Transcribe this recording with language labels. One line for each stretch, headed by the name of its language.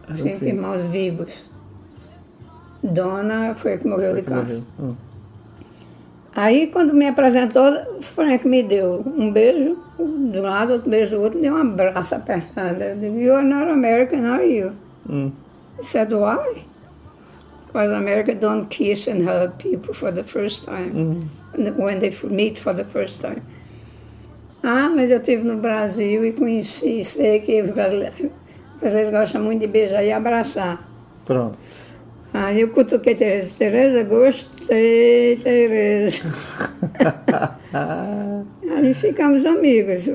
Portuguese: 5 irmãos vivos. Dona foi a que morreu de câncer. Aí, quando me apresentou, Frank me deu um beijo de um lado, outro beijo do outro, me deu um abraço apertado. Eu digo,
English: you're not American, are you? He said, why? Because America don't kiss and hug people for the first time, when they meet for the first time.
Portuguese: Ah, mas eu estive no Brasil e conheci, sei que os brasileiros gostam muito de beijar e abraçar. Pronto. Aí eu cutuquei Tereza. Tereza, gostei, Tereza. Aí ficamos amigos.